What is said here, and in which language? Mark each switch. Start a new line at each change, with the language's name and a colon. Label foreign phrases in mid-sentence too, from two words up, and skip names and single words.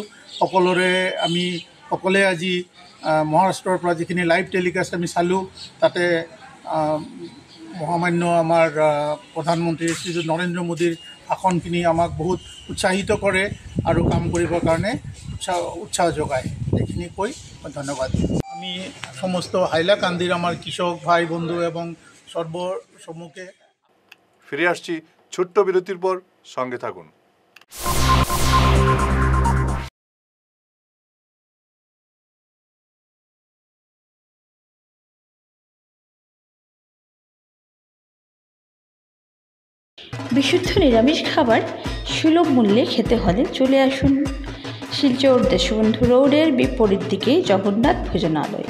Assamese: আমি সকলোৱে আজি মহাৰাষ্ট্ৰৰ পৰা যিখিনি লাইভ টেলিকাষ্ট আমি চালোঁ, তাতে মহামান্য আমাৰ প্ৰধানমন্ত্ৰী শ্ৰীযুত নৰেন্দ্ৰ মোদীৰ ভাষণখিনি আমাক বহুত উৎসাহিত কৰে আৰু কাম কৰিবৰ কাৰণে উৎসাহ যোগায়। এইখিনি কৈ মই ধন্যবাদ।
Bangla: আমি সমস্ত হাইলাকান্দির আমার কৃষক ভাই বন্ধু এবং সর্বসম্মুখে ফিরে আসছি ছোট্ট বিরতির পর, সঙ্গে থাকুন। বিশুদ্ধ নিরামিষ খাবার সুলভ মূল্যে খেতে হলে চলে আসুন শিলচর দেশবন্ধু রোডের বিপরীত দিকে জগন্নাথ ভোজনালয়।